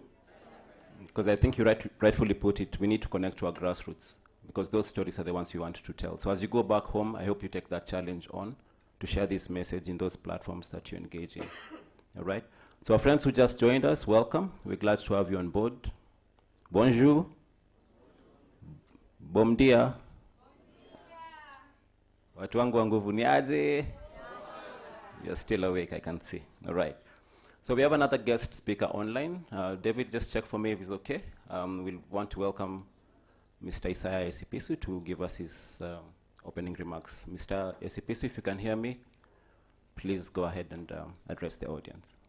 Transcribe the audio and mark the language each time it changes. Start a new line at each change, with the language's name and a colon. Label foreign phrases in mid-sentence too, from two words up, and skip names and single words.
English: Because I think you rightfully put it, we need to connect to our grassroots, because those stories are the ones you want to tell. So as you go back home, I hope you take that challenge on to share this message in those platforms that you engage in. All right? So our friends who just joined us, welcome. We're glad to have you on board.
Portuguese: Bonjour. Bom dia.
Swahili: Watu wangu wa nguvu ni aje?
English: You're still awake, I can see. All right. So we have another guest speaker online. David, just check for me if he's okay. We'll want to welcome Mr. Isaiah Esipisu to give us his opening remarks. Mr. Esipisu, if you can hear me, please go ahead and address the audience.